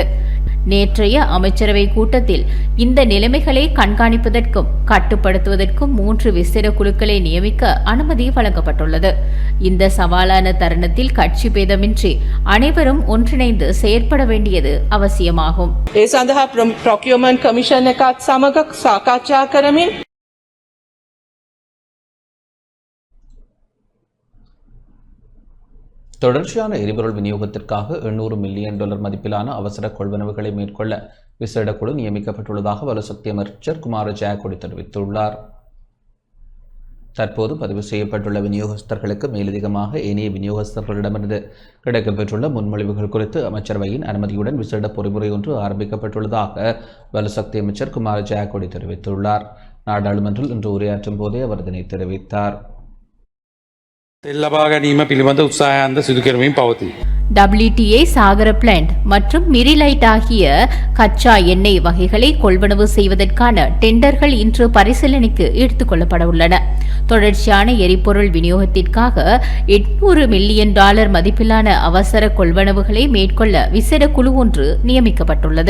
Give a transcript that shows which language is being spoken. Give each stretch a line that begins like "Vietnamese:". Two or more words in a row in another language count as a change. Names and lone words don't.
Tamil: நேற்றைய அமைச்சரவை கூட்டத்தில் இந்த நிலைமைகளை கண்காணிப்பதற்கும் கட்டுப்படுத்துவதற்கும் 3 விசேட குழுக்களை நியமிக்க அனுமதி வழங்கப்பட்டுள்ளது. இந்த சவாலான தருணத்தில் கட்சி பேதமின்றி அனைவரும் ஒன்றிணைந்து செயற்பட வேண்டியது அவசியமாகும்.
Sinhala: ඒ සඳහා
English: procurement commission
Sinhala: එකත් සමග සාකච්ඡා කරමින්
Tamil: தொடர்ச்சியான எரிபொருள் விநியோகத்திற்காக $800 மில்லியன் மதிப்பிலான அவசர கொள்வனவுகளை மேற்கொள்ள விசேட குழு நியமிக்கப்பட்டுள்ளதாக வலுசக்தி அமைச்சர் குமார ஜெயக்குடி தெரிவித்துள்ளார். தற்போது பதிவு செய்யப்பட்டுள்ள விநியோகஸ்தர்களுக்கு மேலதிகமாக ஏனைய விநியோகஸ்தர்களிடமிருந்து கிடைக்கப்பெற்றுள்ள முன்மொழிவுகள் குறித்து அமைச்சரவையின் அனுமதியுடன் விசேட பொறிமுறை ஒன்று ஆரம்பிக்கப்பட்டுள்ளதாக வலுசக்தி அமைச்சர் குமார ஜெயக்குடி தெரிவித்துள்ளார். நாடாளுமன்றில் இன்று உரையாற்றும் போதே அவர் இதனை தெரிவித்தார்.
Sinhala: තෙල් ලබා ගැනීම පිළිබඳ උත්සාහයන්ද සිදු කරමින් පවතී.
Tamil: WTA சாகர பிளான்ட் மற்றும் மிரிலைட் ஆகிய கச்சா எண்ணெய் வகைகளை கொள்வனவு செய்வதற்கான டெண்டர்கள் இன்று பரிசீலனைக்கு எடுத்துக் கொள்ளப்பட உள்ளன. தொடர்ச்சியான எரிபொருள் விநியோகத்திற்காக $800 மில்லியன் மதிப்பிலான அவசர கொள்வனவுகளை மேற்கொள்ள விசேட குழு ஒன்று நியமிக்கப்பட்டுள்ளது.